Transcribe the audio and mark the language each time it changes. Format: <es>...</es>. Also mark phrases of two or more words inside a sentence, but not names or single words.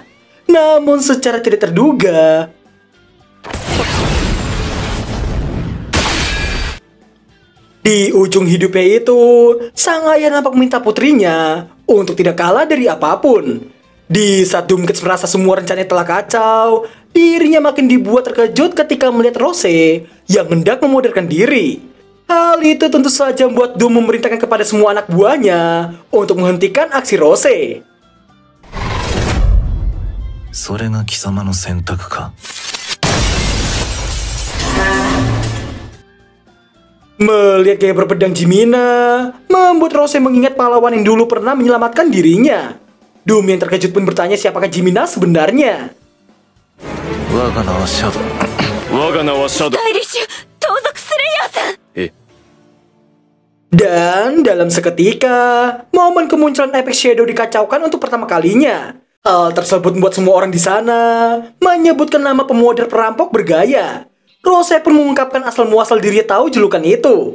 <id>Namun secara tidak terduga, di ujung hidupnya itu, sang ayah nampak meminta putrinya untuk tidak kalah dari apapun. Di saat Doomcats merasa semua rencananya telah kacau, dirinya makin dibuat terkejut ketika melihat Rose yang hendak memodalkan diri. Hal itu tentu saja membuat Doom memerintahkan kepada semua anak buahnya untuk menghentikan aksi Rose.</id> <ja>それが貴様の選択か。</ja> <id>Melihat gaya berpedang Jimina, membuat Rose mengingat pahlawan yang dulu pernah menyelamatkan dirinya. Doom yang terkejut pun bertanya siapakah Jimina sebenarnya.</id> <ja>我が名はシャドウ。我が名はシャドウ。スタイリッシュ盗賊スレイヤーさん。</ja> <id>Dan dalam seketika, momen kemunculan Apex Shadow dikacaukan untuk pertama kalinya. Hal tersebut membuat semua orang di sana menyebutkan nama pemodal perampok bergaya. Rose pun mengungkapkan asal muasal dirinya tahu julukan itu.</id>